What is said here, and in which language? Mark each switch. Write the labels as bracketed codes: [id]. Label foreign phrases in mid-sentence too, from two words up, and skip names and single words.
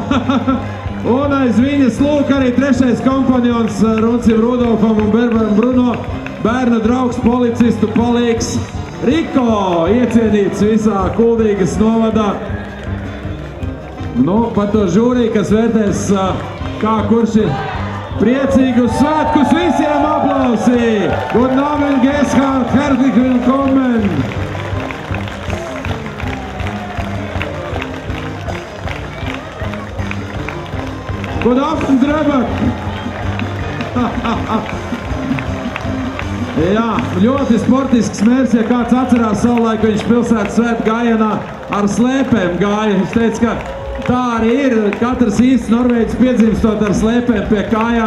[lv] Un aiz viņas lūk arī trešais kompanjons Runcim Rudolfam un Berberam Bruno, bērna draugs, policistu palīgs Riko, iecienīts visā Kuldīgas novadā. Nu, par to žūriju, kas vērtēs, kā kurš ir priecīgus svētkus, visiem aplausi! [de] Guten Abend, Gäste, herzlich willkommen! Guten Abend, Drebak! [lv] Jā, ļoti sportisks mērs, ja kāds atcerās savulaik, viņš pilsētas svētu gājienā ar slēpēm gāja. Viņš teica, ka tā arī ir. Katrs īsts norvēģis piedzimstot ar slēpēm pie kājām.